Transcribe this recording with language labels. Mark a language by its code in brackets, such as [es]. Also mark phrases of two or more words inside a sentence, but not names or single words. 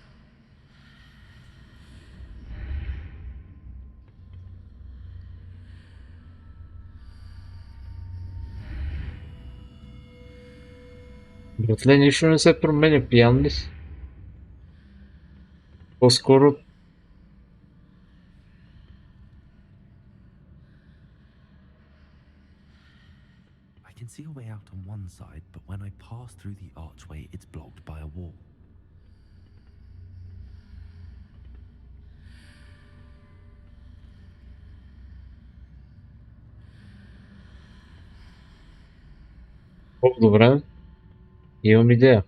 [bg] Братле, нищо не се променя, пиян ли си? По-скоро [en] I can see a way out on one side, but when I pass through the archway, it's blocked by a wall. [bg] добре. Имам идея.